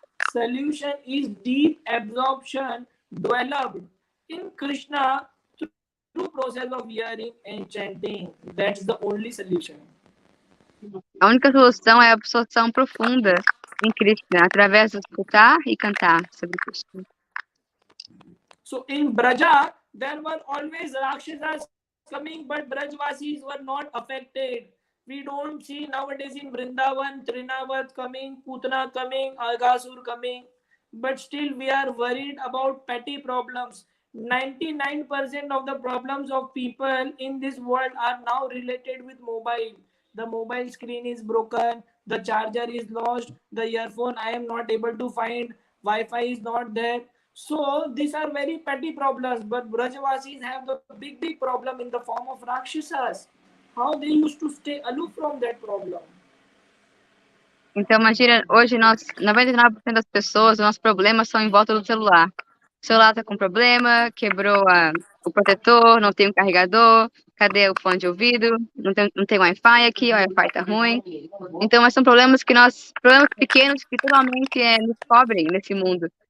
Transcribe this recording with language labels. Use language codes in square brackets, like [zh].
[en] Solution is deep absorption developed in Krishna through process of hearing and chanting. That's the only solution. [pt] A única solução é a absorção profunda em Krishna, através de escutar e cantar sobre Krishna. [en] So in Braja, there were always Rakshasas coming, but Brajvasis were not affected. We don't see nowadays in Vrindavan, Trinavat coming, Putana coming, Aghasur coming, but still we are worried about petty problems. 99% of the problems of people in this world are now related with mobile. The mobile screen is broken, the charger is lost, the earphone I am not able to find, Wi-Fi is not there. So these are very petty problems, but Brajavasis have the big problem in the form of Rakshasas. How they used to stay aloof from that problem. [pt] Então, imagina, hoje 99% das pessoas, os nossos problemas são em volta do celular. O celular está com problema, quebrou o protetor, não tem um carregador, cadê o fone de ouvido? Não tem Wi-Fi aqui, o Wi-Fi está ruim. Então, mas são problemas problemas pequenos que totalmente nos cobrem nesse mundo.